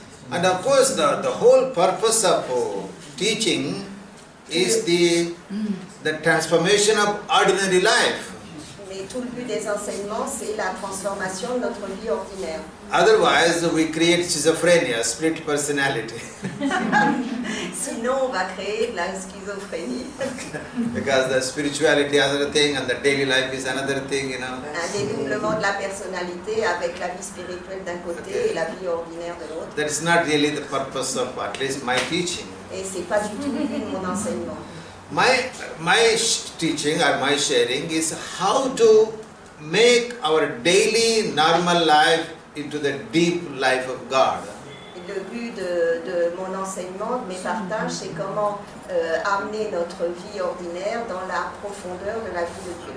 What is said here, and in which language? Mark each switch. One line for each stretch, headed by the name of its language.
English: And of course, the whole purpose of teaching is the transformation of ordinary life.
French: Mais tout le but des enseignements, c'est la transformation de notre vie ordinaire.
English: Otherwise, we create schizophrenia, split personality.
French: Sinon, on va créer de la schizophrénie.
English: Because the spirituality is another thing and the daily life is another thing, you know.
French: Un dédoublement de la personnalité avec la vie spirituelle d'un côté et la vie ordinaire de l'autre.
English: That is not really the purpose of at least my teaching.
French: Et c'est pas du tout le but de mon enseignement.
English: My teaching or my sharing is how to make our daily normal life into the deep life of God.
French: Le but de mon enseignement, de mes partages, c'est comment amener notre vie ordinaire dans la profondeur de la vie de Dieu.